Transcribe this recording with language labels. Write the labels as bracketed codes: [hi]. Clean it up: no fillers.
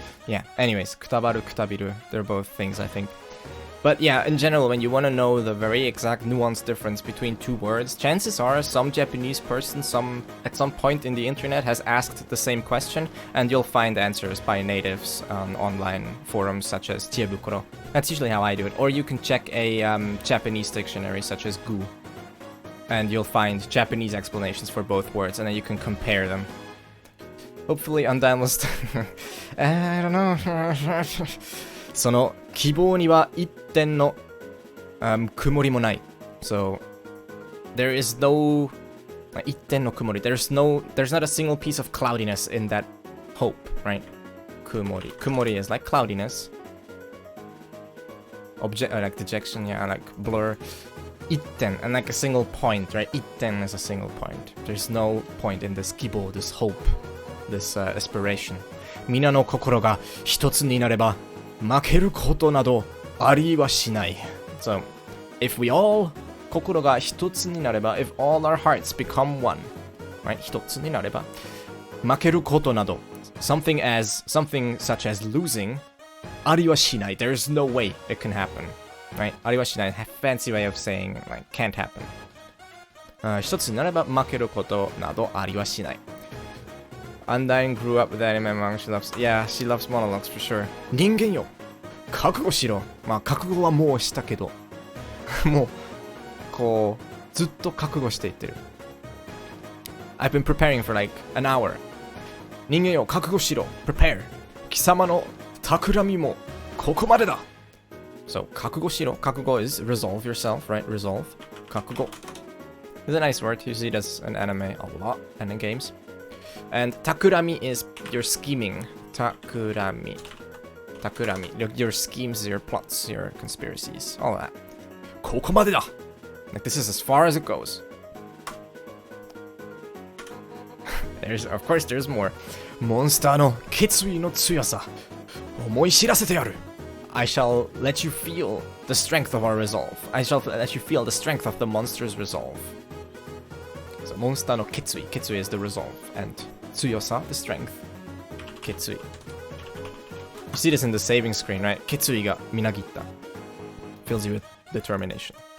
[en] Yeah, anyways, kutabaru, kutabiru, they're both things, I think. But yeah, in general, when you want to know the very exact nuance difference between two words, chances are some Japanese person at some point in the internet has asked the same question, and you'll find answers by natives on online forums such as Chiebukuro. That's usually how I do it. Or you can check a Japanese dictionary such as Gu, and you'll find Japanese explanations for both words, and then you can compare them. Hopefully Undyne was... I don't know. [ja] その希望には一点の、曇りもない. [en] So there is no 一点の曇り. There's not a single piece of cloudiness in that hope, right? [ja] 曇り. [en] Kumori is like cloudiness. Like dejection, yeah, like blur. 一点, and like a single point, right? 一点 is a single point. There's no point in this 希望, this hope, this aspiration. [ja] 皆の心が一つになれば負けることなどありはしない. [en] So, if we all [ja] 心が一つになれば, [en] if all our hearts become one, right? [ja] 一つになれば負けることなど, [en] something such as losing, [ja] ありはしない. [en] There's no way it can happen, right? [ja] ありはしない, [en] fancy way of saying like can't happen. [ja] 一つになれば負けることなどありはしない. [en] Undyne grew up with anime manga. She loves monologues for sure. [ja] 人間よ、覚悟しろ。まあ覚悟はもうしたけど、もうこうずっと覚悟していってる。 [en] I've been preparing for like an hour. [ja] 人間よ、覚悟しろ。Prepare. 貴様の企みもここまでだ。 So 覚悟しろ。 [en] 覚悟 is resolve yourself, right? Resolve. 覚悟 is a nice word. You see it as an anime a lot and in games. And takurami is your scheming. Takurami. Your schemes, your plots, your conspiracies, all that. [ja] ここまでだ. [en] Like this is as far as it goes. Of course, there's more. [ja] モンスターの決意の強さ。思い知らせてやる。 [en] I shall let you feel the strength of our resolve. I shall let you feel the strength of the monster's resolve. So, monster no ketsui. Ketsui is the resolve. And tsuyosa, the strength. Ketsui. You see this in the saving screen, right? [ja] Ketsui ga minagitta. [en] Fills you with determination.